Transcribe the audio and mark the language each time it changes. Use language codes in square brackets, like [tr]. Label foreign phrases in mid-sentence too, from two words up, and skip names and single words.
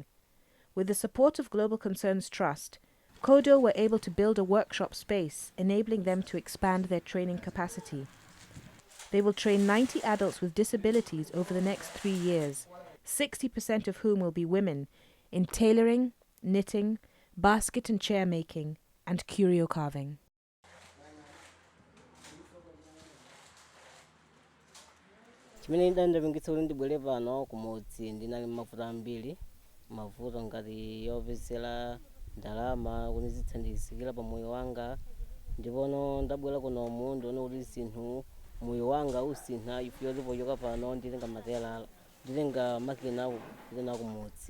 [en] With the support of Global Concerns Trust, CODO were able to build a workshop space, enabling them to expand their training capacity. They will train 90 adults with disabilities over the next 3 years, 60% of whom will be women, in tailoring, knitting, basket and chair making, and curio carving. [ny] Chimene ndandapangitsa kuti ndibwere pano kumudzi ndinali mavuto ambiri, mavuto ngati yopezera ndalama kunizithandizikira pa moyo wanga, ndipono ndabwera kunomu ndione kuti zinthu moyo wanga usintha ifyo lipochoka pano ndilenga matela ndilenga makina kumudzi.